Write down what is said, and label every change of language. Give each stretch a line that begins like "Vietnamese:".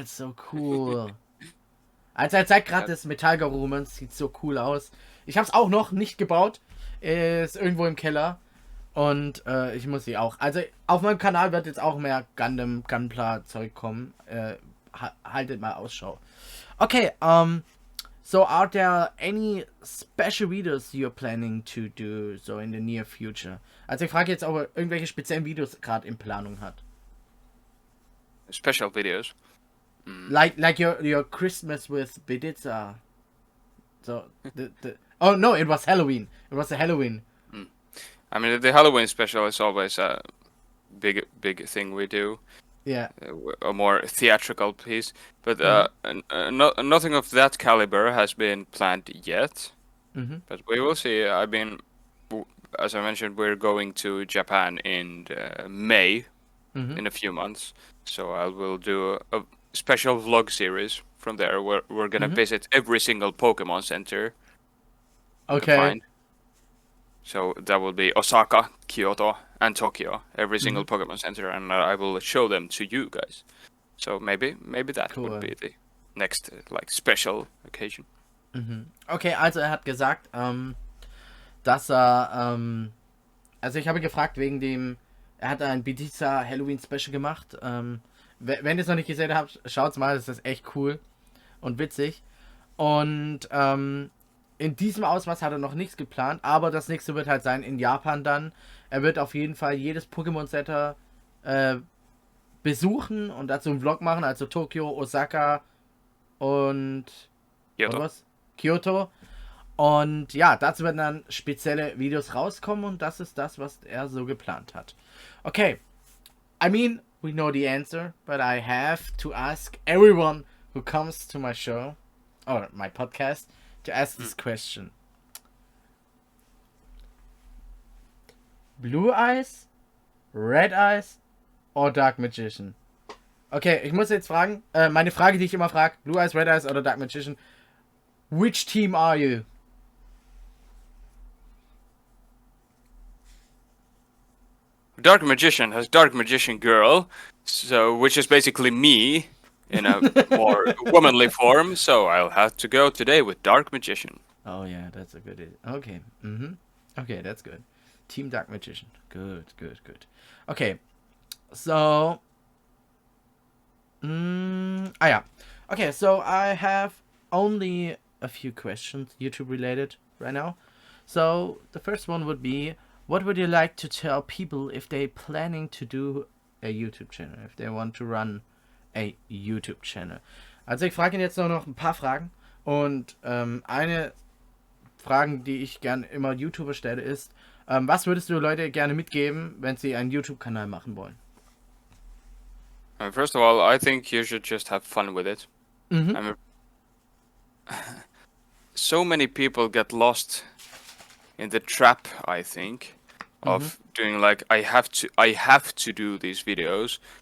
English: it's so cool.
German: Also er zeigt gerade Ja, das Metallgarurumon, sieht so cool aus. Ich habe es auch noch nicht gebaut, ist irgendwo im Keller. Und ich muss sie auch. Also auf meinem Kanal wird jetzt auch mehr Gunpla-Zeug kommen. Haltet mal Ausschau.
English: Okay, so are there any special videos you're planning to do so in the near future?
German: Also ich frage jetzt, ob er irgendwelche speziellen Videos gerade in Planung hat.
English: special videos. Like your Christmas with Bediza. So the oh no, it was Halloween. It was a Halloween. I mean, the Halloween special is always a big thing we do. Yeah. A more theatrical piece, but nothing of that caliber has been planned yet. Mm-hmm. But we will see. I mean, as I mentioned, we're going to Japan in May, Mm-hmm. in a few months. So I will do a special vlog series from there where we're gonna visit every single Pokemon center we can Okay. find. So that will be Osaka, Kyoto, and Tokyo, every single Pokemon Center, and I will show them to you guys. So maybe that Cool. would be the next like special occasion.
German: Okay, also er hat gesagt, dass er, also ich habe gefragt wegen dem, er hat ein Bediza Halloween Special gemacht. Wenn ihr es noch nicht gesehen habt, schaut's mal, das ist echt cool und witzig. Und in diesem Ausmaß hat er noch nichts geplant, aber das nächste wird halt sein in Japan dann. Er wird auf jeden Fall jedes Pokémon Center besuchen und dazu einen Vlog machen, also Tokio, Osaka und Kyoto. was? Kyoto. Und ja, dazu werden dann spezielle Videos rauskommen und das ist das, was er so geplant hat.
English: Okay, I mean, we know the answer, but I have to ask everyone who comes to my show or my podcast to ask this question. Blue Eyes, Red Eyes or Dark Magician?
German: Okay, ich muss jetzt fragen, meine Frage, die ich immer frage, Blue Eyes, Red Eyes oder Dark Magician,
English: which team are you? Dark Magician has Dark Magician Girl, so which is basically me in a more womanly form. So I'll have to go today with Dark Magician. Oh yeah, that's a good. Okay, okay, that's good. Team Dark Magician. Good. Okay, so. Yeah. Okay, so I have only a few questions YouTube related right now. So the first one would be, what would you like to tell people if they're planning to do a YouTube channel, if they want to run a YouTube channel?
German: Also ich frage ihn jetzt noch ein paar Fragen und eine Frage, die ich gern immer YouTuber stelle, ist, was würdest du Leute gerne mitgeben, wenn sie einen YouTube-Kanal machen wollen?
English: First of all, I think you should just have fun with it. Mhm. I mean, so many people get lost in the trap, I think, of doing like I have to do these videos.